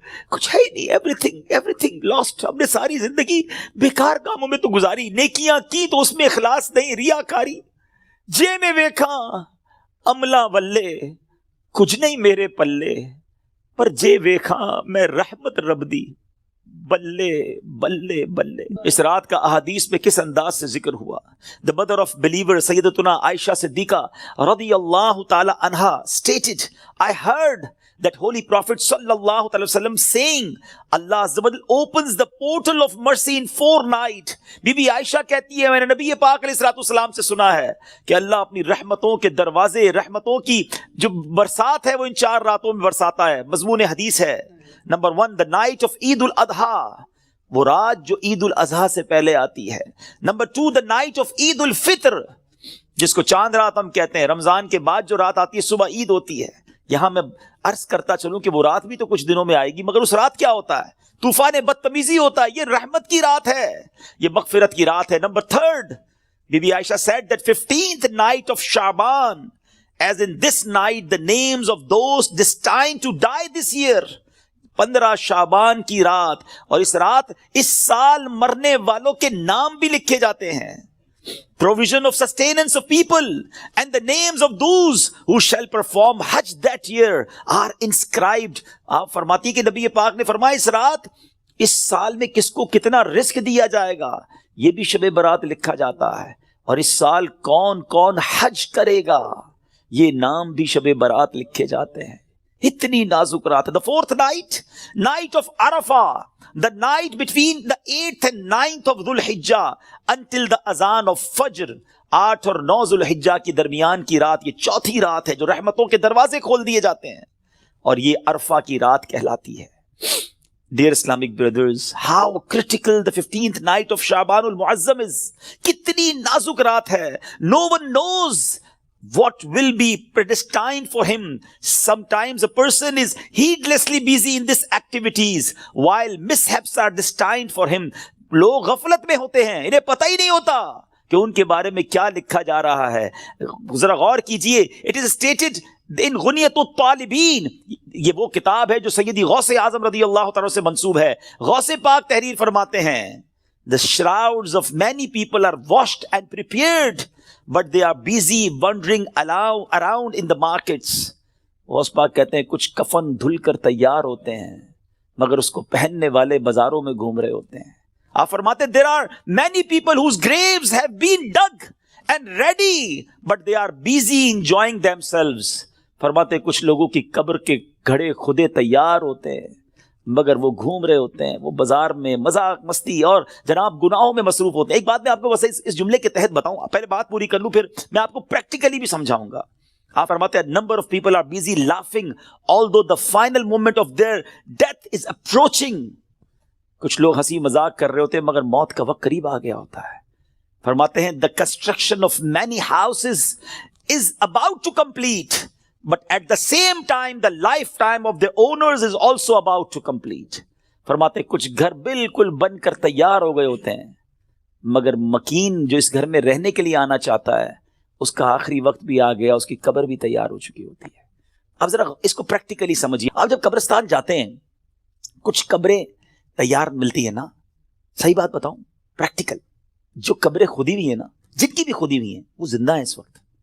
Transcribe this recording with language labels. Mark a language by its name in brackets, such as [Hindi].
[Urdu] کچھ ہے ہی نہیں, [English] Everything lost. [Urdu] ہم نے ساری زندگی بیکار کاموں میں تو گزاری, نیکیاں کی تو اس میں اخلاص نہیں, ریاکاری. [Punjabi] جے میں ویکھاں عملہ ولے کچھ نہیں میرے پلے, پر جے ویکھاں میں رحمت رب دی بلے بلے بلے. [Urdu] اس رات کا احادیث میں کس انداز سے ذکر ہوا. [English] The mother of believer سیدتنا عائشہ صدیقہ رضی اللہ تعالی عنہا stated, I heard that holy prophet sallallahu alaihi wasallam saying, Allah Azza wa Jalla opens the portal of mercy in 4 nights. [Urdu] Be be عائشہ کہتی ہے, میں نے نبی پاک علیہ الصلوۃ والسلام سے سنا ہے کہ اللہ اپنی رحمتوں کے دروازے, رحمتوں کی جو برسات ہے وہ ان 4 راتوں میں برساتا ہے. مضمون حدیث ہے. نمبر 1, [English] the night of [Urdu] عید الاضحیٰ, وہ رات جو عید الاضحیٰ سے پہلے آتی ہے. نمبر 2, [English] the night of [Urdu] عید الفطر, جس کو چاند رات ہم کہتے ہیں. رمضان کے بعد جو رات آتی ہے صبح عید ہوتی ہے. یہاں میں عرض کرتا چلوں کہ وہ رات بھی تو کچھ دنوں میں آئے گی, مگر اس رات کیا ہوتا ہے؟ طوفان بدتمیزی ہوتا ہے. یہ رحمت کی رات ہے, یہ مغفرت کی رات ہے. [English] نمبر 3, بی بی Aisha said that 15th night of Shaban, as in this night the names of those destined to die this year. [Urdu] 15 شعبان کی رات, اور اس رات اس سال مرنے والوں کے نام بھی لکھے جاتے ہیں. [English] Provision of sustenance of people and the names of those who shall perform Hajj that year are inscribed. [Urdu] آپ فرماتی کہ نبی پاک نے فرمایا اس رات اس سال میں کس کو کتنا رزق دیا جائے گا یہ بھی شب برات لکھا جاتا ہے, اور اس سال کون کون حج کرے گا یہ نام بھی شب برات لکھے جاتے ہیں. اتنی نازک رات ہے. [English] The 4th night, night of Arafah, the night between the 8th and 9th of Dhul Hijjah until the azan of Fajr. [Urdu] 8 اور 9 ذو الحجہ کی درمیان کی رات, یہ چوتھی رات ہے جو رحمتوں کے دروازے کھول دیے جاتے ہیں, اور یہ عرفہ کی رات کہلاتی ہے. [English] Dear Islamic brothers, how critical the 15th night of Shaban al-Muazzam is. [Urdu] Kitni nazuk raat hai. [English] No one knows what will be predestined for him. Sometimes a person is heedlessly busy in these activities while mishaps are destined for him. [Urdu] لوگ غفلت میں ہوتے ہیں, انہیں پتہ ہی نہیں ہوتا کہ ان کے بارے میں کیا لکھا جا رہا ہے. ذرا غور کیجئے, [English] it is stated in [Urdu] غنیت الطالبین, یہ وہ کتاب ہے جو سیدی غوث اعظم رضی اللہ تعالیٰ سے منسوب ہے. غوث پاک تحریر فرماتے ہیں, [English] the shrouds of many people are washed and prepared, but they are busy wandering around in the markets. [Urdu] Ghaus Pak کہتے ہیں کچھ کفن دھل کر تیار ہوتے ہیں مگر اس کو پہننے والے بازاروں میں گھوم رہے ہوتے ہیں. آپ فرماتے [English] there are many people whose graves have been dug and ready, but they are busy enjoying themselves. [Urdu] فرماتے کچھ لوگوں کی قبر کے گھڑے خودے تیار ہوتے ہیں مگر وہ گھوم رہے ہوتے ہیں, وہ بازار میں مذاق مستی اور جناب گناہوں میں مصروف ہوتے ہیں. ایک بات میں آپ کو بس اس جملے کے تحت بتاؤں, پہلے بات پوری کر لوں پھر میں آپ کو پریکٹیکلی بھی سمجھاؤں گا. آپ فرماتے ہیں [English] number of people are busy laughing although the final moment of their death is approaching. [Urdu] کچھ لوگ ہنسی مذاق کر رہے ہوتے ہیں مگر موت کا وقت قریب آ گیا ہوتا ہے. فرماتے ہیں [English] the construction of many houses is about to complete, but at the same time the lifetime of the owners is also about to complete. [Urdu] فرماتے ہیں کچھ گھر بالکل بن کر تیار ہو گئے ہوتے ہیں مگر مکین جو اس گھر میں رہنے کے لیے آنا چاہتا ہے اس کا آخری وقت بھی آ گیا, اس کی قبر بھی تیار ہو چکی ہوتی ہے. اب ذرا اس کو پریکٹیکلی سمجھیے. آپ جب قبرستان جاتے ہیں کچھ قبریں تیار ملتی ہے نا, صحیح بات بتاؤں پریکٹیکل, جو قبریں کھودی ہوئی ہیں نا, جن کی بھی کھودی ہوئی ہیں وہ زندہ ہیں اس وقت.